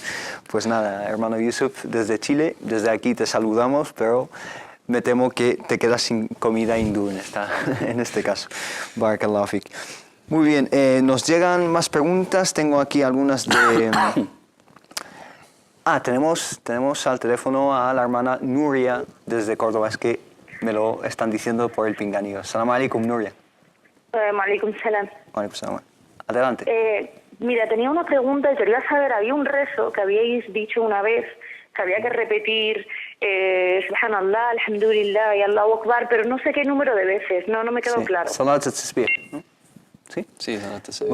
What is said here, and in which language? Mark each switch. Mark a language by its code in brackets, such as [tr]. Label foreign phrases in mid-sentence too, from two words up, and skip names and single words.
[es] Pues nada, hermano Yusuf, desde Chile, desde aquí te saludamos, pero me temo que te quedas sin comida hindú en este caso. [ar] بارك الله فيك. [es] Muy bien, nos llegan más preguntas. Tengo aquí algunas de... tenemos al teléfono a la hermana Nuria desde Córdoba. Es que me lo están diciendo por el pinganillo. [ar] سلام عليكم, [es] Nuria. [ar] عليكم السلام. عليكم السلام. [es] Adelante. Mira, tenía una pregunta y quería saber, había un rezo que habíais dicho una vez, que había que repetir [ar] سبحان الله، الحمد لله [es] y [ar] الله أكبر, [es] pero no sé qué número de veces, no me quedó claro. [ar] صلاة التسبيح, [es] ¿no? ¿Sí? Sí, [ar] صلاة التسبيح.